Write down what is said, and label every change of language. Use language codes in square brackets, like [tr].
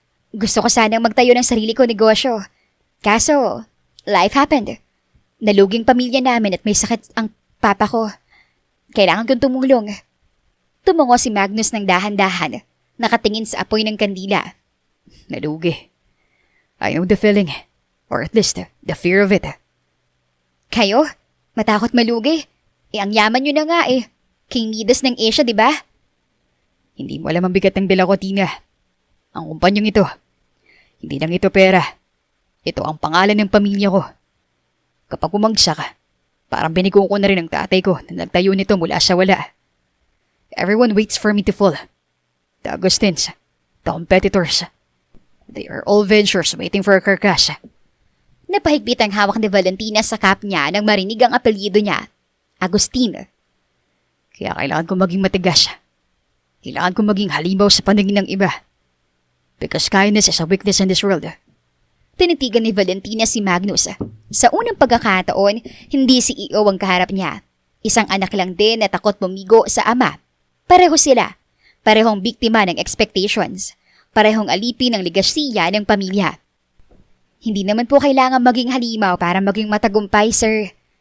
[tl] Gusto ko sanang magtayo ng sarili ko negosyo. Kaso, [en] life happened. [tl] Naluging pamilya namin at may sakit ang papa ko. Kailangan kong tumulong. Tumungo si Magnus ng dahan-dahan, nakatingin sa apoy ng kandila. Nalugi. [en] I know the feeling, or at least the fear of it. [tl] Kayo? Matakot malugi? Ang yaman nyo na nga King Midas ng Asia, di ba? Hindi mo alam ang bigat ng dala ko, Tina. Ang kumpanyong ito, hindi lang ito pera. Ito ang pangalan ng pamilya ko. Kapag bumagsak, parang biniko ko na rin ang tatay ko na nagtayo nito mula sa wala. [en] Everyone waits for me to fall. The Augustins, the competitors, they are all ventures waiting for a carcass. [tl] Napahigpit ang hawak ni Valentina sa cap niya nang marinig ang apelyido niya, Agustin. Kaya kailangan ko maging matigas. Kailangan ko maging halimaw sa paningin ng iba. [en] Because kindness is a weakness in this world. [tl] Tinitigan ni Valentina si Magnus. Sa unang pagkakataon, hindi si CEO ang kaharap niya. Isang anak lang din na takot bumigo sa ama. Pareho sila. Parehong biktima ng expectations. Parehong alipin ng ligasiya ng pamilya. Hindi naman po kailangan maging halimaw para maging matagumpay, sir.